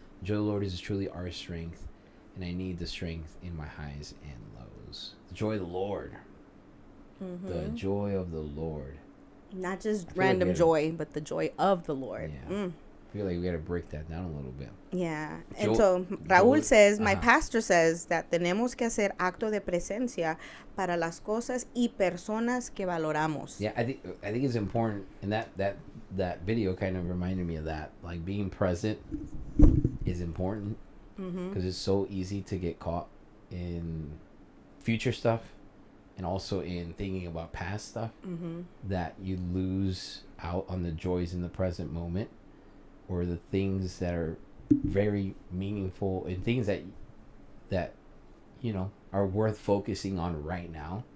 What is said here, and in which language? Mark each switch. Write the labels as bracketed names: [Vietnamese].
[English] The joy of the Lord is truly our strength, and I need the strength in my highs and lows. The joy of the Lord. Mm-hmm. The joy of the Lord. Not just random joy, but the joy of the Lord. Yeah. I feel like we got to break that down a little bit. Yeah. And so Raúl says, my pastor says that [Spanish] tenemos que hacer acto de presencia para las cosas y personas que valoramos. [English] Yeah, I think it's important, and that video kind of reminded me of that. Like, being present is important because it's so easy to get caught in future stuff and also in thinking about past stuff that you lose out on the joys in the present moment, or the things that are very meaningful and things that you know are worth focusing on right now.